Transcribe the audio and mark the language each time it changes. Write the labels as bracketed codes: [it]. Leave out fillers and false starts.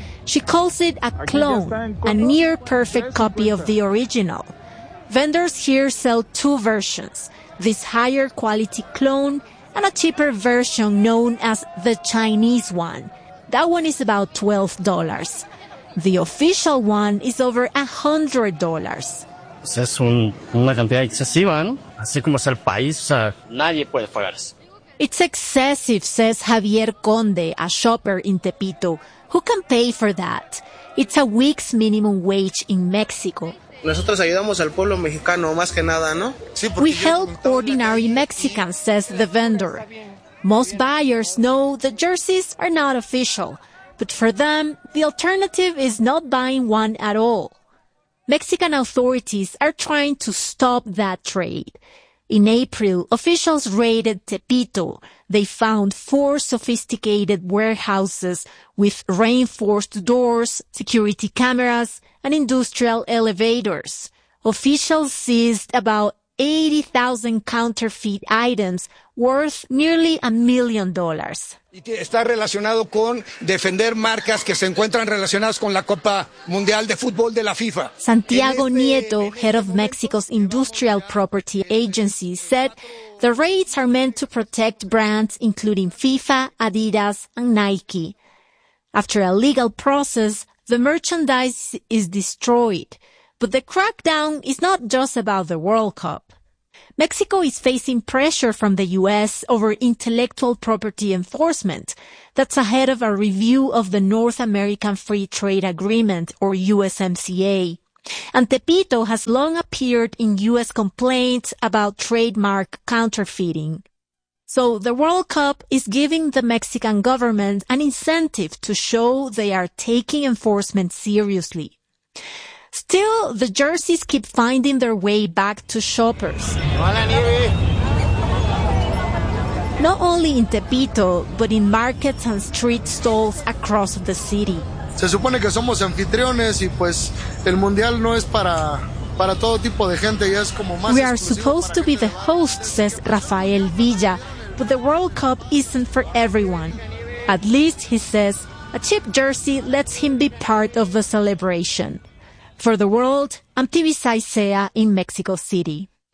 [en] She calls it a clone, a near-perfect copy of the original. Vendors here sell two versions, this higher-quality clone and a cheaper version known as the Chinese one. That one is about $12. The official one is over $100. [es] Es una cantidad excesiva, ¿no? Así como es el país, o sea, nadie puede pagar eso. [en] It's excessive, says Javier Conde, a shopper in Tepito. Who can pay for that? It's a week's minimum wage in Mexico. [es] Nosotros ayudamos al pueblo mexicano, más que nada, ¿no? [en] Sí, we help ordinary Mexicans, says the vendor. Most buyers know the jerseys are not official, but for them, the alternative is not buying one at all. Mexican authorities are trying to stop that trade. In April, officials raided Tepito. They found four sophisticated warehouses with reinforced doors, security cameras, and industrial elevators. Officials seized about 80,000 counterfeit items worth nearly $1 million. [es] Está relacionado con defender marcas que se encuentran relacionadas con la Copa Mundial de Fútbol de la FIFA. [en] Santiago Nieto, head of Mexico's Industrial Property Agency, said the raids are meant to protect brands including FIFA, Adidas, and Nike. After a legal process, the merchandise is destroyed. But the crackdown is not just about the World Cup. Mexico is facing pressure from the U.S. over intellectual property enforcement. That's ahead of a review of the North American Free Trade Agreement, or USMCA. And Tepito has long appeared in U.S. complaints about trademark counterfeiting. So the World Cup is giving the Mexican government an incentive to show they are taking enforcement seriously. Still, the jerseys keep finding their way back to shoppers. [es] Hola, Nieve. [en] Not only in Tepito, but in markets and street stalls across the city. [es] Se supone que somos anfitriones y pues el mundial no es para todo tipo de gente, ya es como más. [en] We are supposed to be the host, says Rafael Villa, but the World Cup isn't for everyone. At least, he says, a cheap jersey lets him be part of the celebration. For the world, I'm Tibi Saicea in Mexico City.